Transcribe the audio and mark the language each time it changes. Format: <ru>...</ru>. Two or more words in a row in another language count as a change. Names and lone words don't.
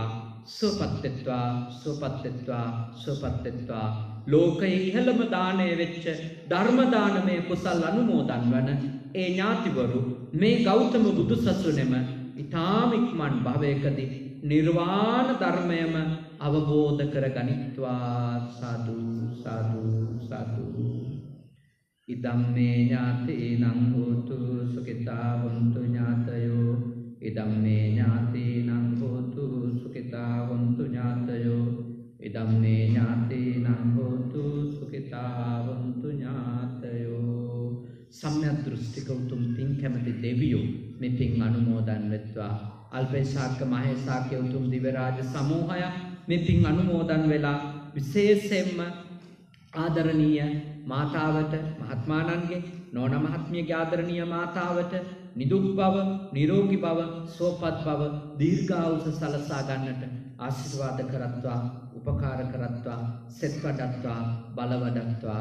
<si>සුවපත් වෙත්වා, සුවපත් වෙත්වා, සුවපත් වෙත්වා. ලෝකයේ ඉහළම දාණය වෙච්ච ධර්ම දානමය කුසල් අනුමෝදන් වන ඒ ඥාතිවරු මේ ගෞතම බුදුසසුනේම ඊ타ම ඉක්මන් භවයකදී නිර්වාණ ධර්මයම අවබෝධ කරගනිත්වා.</si> <pi>සාදු සාදු සාදු. ඉදම්මේ ඥාතීනං හෝතු සුඛිතා වന്തു ඥාතයෝ. ඉදම්මේ ඥාතීනං හෝතු සුඛිතා වന്തു ඥාතයෝ. ඉදම්මේ ඥාතීනං හෝතු සුඛිතා වന്തു ඥාතයෝ.</pi> <si>සම්‍යක් දෘෂ්ටික උතුම් පින් කැමති දෙවියෝ මේ පින් අනුමෝදන් වෙත්වා. අල්පේශාක්‍ය මහේශාක්‍ය උතුම් දිව්‍ය රාජ සමූහය මේ පින් අනුමෝදන් වෙලා විශේෂයෙන්ම ආදරණීය මාතාවට, මහත්මාණන්ගේ නෝන මහත්මියගේ ආදරණීය මාතාවට නිදුක් බව, නිරෝගී බව, සුවපත් බව, දීර්ඝායුෂ සලසා ගන්නට ආශිර්වාද කරත්වා, උපකාර කරත්වා, සෙත් වඩත්වා, බල වඩත්වා.</si>